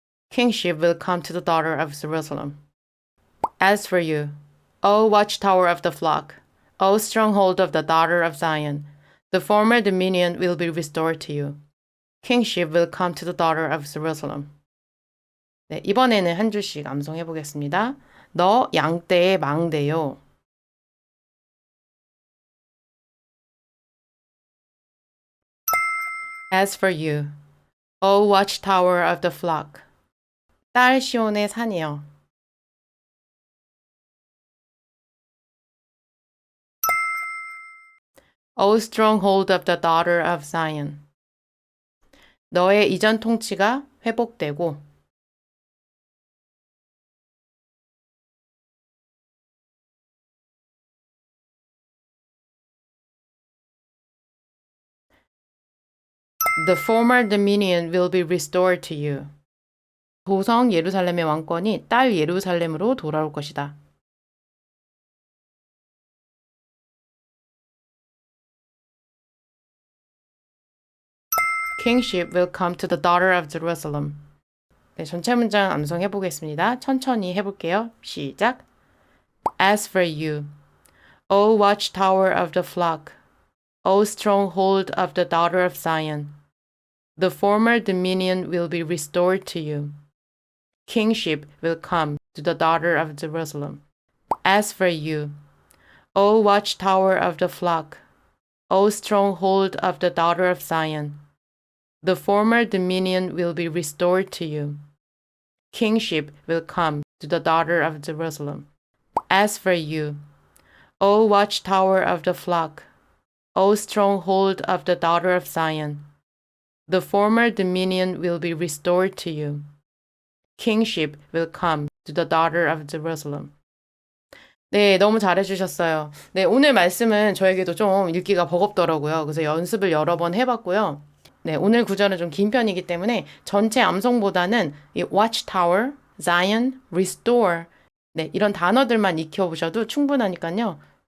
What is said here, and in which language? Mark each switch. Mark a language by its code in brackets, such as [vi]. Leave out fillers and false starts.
[en] Kingship will come to the daughter of Jerusalem. As for you, O watchtower of the flock, O stronghold of the daughter of Zion, the former dominion will be restored to you. Kingship will come to the daughter of Jerusalem. [ko] 네, 이번에는 한 줄씩 암송해 보겠습니다. 너 양떼의 망대요. [en] As for you, O watchtower of the flock, [ko] 딸 시온의 산이여. [en] O stronghold of the daughter of Zion, [ko] 너의 이전 통치가 회복되고 [en] The former dominion will be restored to you. [ko] 도성 예루살렘의 왕권이 딸 예루살렘으로 돌아올 것이다. [en] Kingship will come to the daughter of Jerusalem. [ko] 네, 전체 문장 암송해 보겠습니다. 천천히 해볼게요. 시작. [en] As for you, O watchtower of the flock, O stronghold of the daughter of Zion, the former dominion will be restored to you. Kingship will come to the daughter of Jerusalem. As for you, O watchtower of the flock, O stronghold of the daughter of Zion, the former dominion will be restored to you. Kingship will come to the daughter of Jerusalem. As for you, O watchtower of the flock, O stronghold of the daughter of Zion, the former dominion will be restored to you. Kingship will come to the daughter of Jerusalem. [ko] 네, 너무 잘해주셨어요. 네, 오늘 말씀은 저에게도 좀 읽기가 버겁더라고요. 그래서 연습을 여러 번 해봤고요. 네, 오늘 구절은 좀 긴 편이기 때문에 전체 암송보다는 이 watchtower, Zion, restore 네, 이런 단어들만 익혀보셔도 충분하니까요.